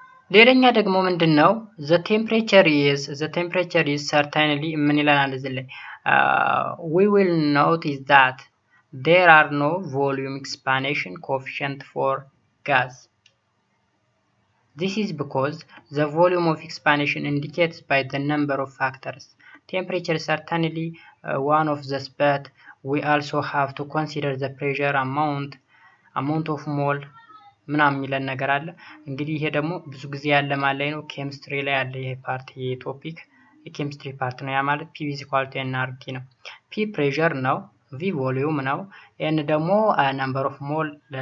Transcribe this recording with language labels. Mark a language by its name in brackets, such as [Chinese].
[Amharic] ሌላኛ ደግሞ ምንድነው [English] the temperature is certainly [Amharic] ምን ይላል እዚህ ላይ [English] we will notice that there are no volume expansion coefficient for gas. This is because the volume of expansion indicates by the number of factors. Temperature is certainly one of the, but we also have to consider the pressure amount of mole [Amharic] ምናምን የሚለን ነገር አለ። እንግዲህ ይሄ ደግሞ ብዙ ጊዜ ያለ ማለት ነው ኬሚስትሪ ላይ ያለ ይሄ ፓርት የቶፒክ የኬሚስትሪ ፓርት ነው። ያ ማለት [English] P is equal to nRT ነው። P pressure ነው፣ V volume ነው፣ N ደግሞ number of mole